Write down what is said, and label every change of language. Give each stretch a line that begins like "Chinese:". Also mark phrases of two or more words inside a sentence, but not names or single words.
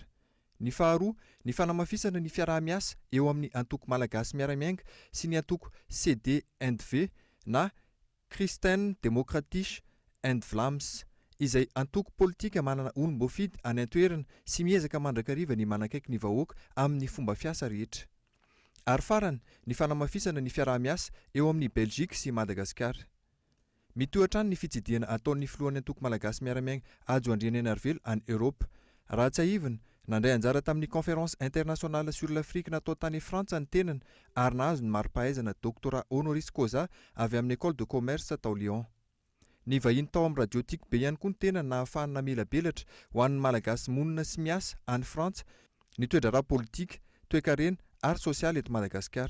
Malagasy: Ny faharoa, ny fanamafisana ny fiaraha-miasa eo amin'ny antoko malagasy miaramiainga sy ny antoko CD&V na Christen Democratische and Vlaams, izay antoko politika manana olom-boafidy any antoerana sy miezaka mandrakariva ny manakaiky ny vahoaka amin'ny fomba fiasa rehetra. Ary farany, ny fanamafisana ny fiaraha-miasa eo amin'ny Belgique sy Madagasikara. Mitohatra ny fitsidiana ataon'ny filohan'ny antoko malagasy miaramiainga Ajo Andriana Narvela any Eropa. Raha tsy ahivana, nandray anjara tamin'ny
French: conférence internationale sur l'Afrique
Malagasy: natao tany Frantsa ny tenany ary nahazo ny mari-pahaizana
French: doctorat honoris causa
Malagasy: avy amin'ny
French: école de commerce
Malagasy: tao Lyon. Ny vahiny tao amin'ny radiotik be ihany koa ny tenany nahafahany namela belatra ho an'ny malagasy monina sy miasa any Frantsa, ny toedra ara politika, toe-karena ary sosialy eto Madagasikara.